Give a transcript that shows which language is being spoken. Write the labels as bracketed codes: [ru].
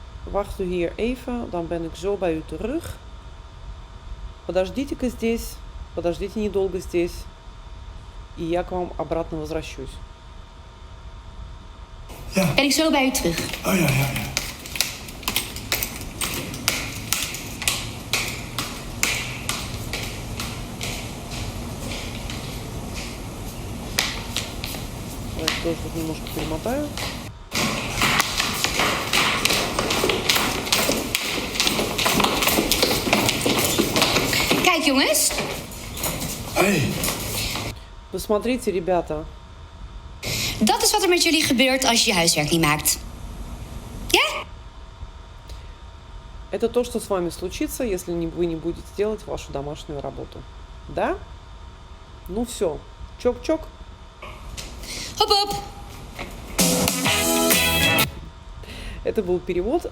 [nl] Wacht u hier even, dan ben ik zo bij u terug. [ru] Подождите-ка здесь. Подождите недолго здесь. И я к вам обратно возвращусь. [nl] Ja. Ben ik zo bij u terug. Oh, ja, ja, ja. [ru] Давайте тоже тут немножко перемотаю. [nl] Kijk jongens. Hey. [ru] Посмотрите, ребята. [nl] Dat is wat er met jullie gebeurt als je je huiswerk niet maakt. Ja? [ru] Это то, что с вами случится, если вы не будете делать вашу домашнюю работу. Да? Ну все. Чок-чок. Hop. Это был перевод.